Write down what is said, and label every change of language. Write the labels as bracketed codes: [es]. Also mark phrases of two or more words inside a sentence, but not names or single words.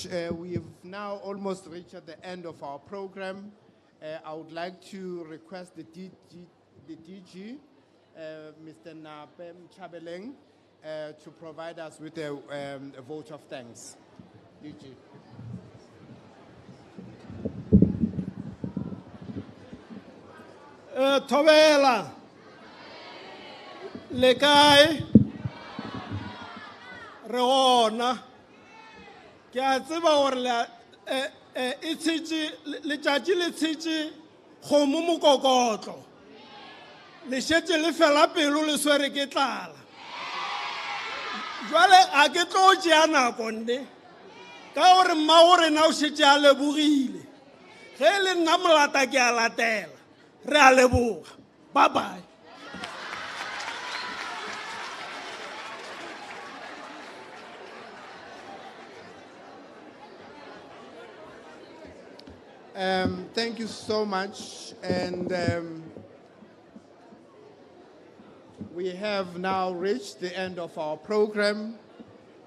[en] We have now almost reached at the end of our program. I would like to request the DG, Mr. Napem Chabeleng, to provide us with a vote of thanks. DG. [nso] Thobela, le kae? Re ona. Ke a tseba gore e tshitse letšatši le tshitse kgomo mokokotlo. Le šetše le fela pelo le swere ke tlala. Jwale a ke tlo tšea nako nne ka gore mmago rena o šetše a lebogile. Ge le nna molata ke a latela. Re a leboga. [en] Bye bye. Thank you so much. And we have now reached the end of our program.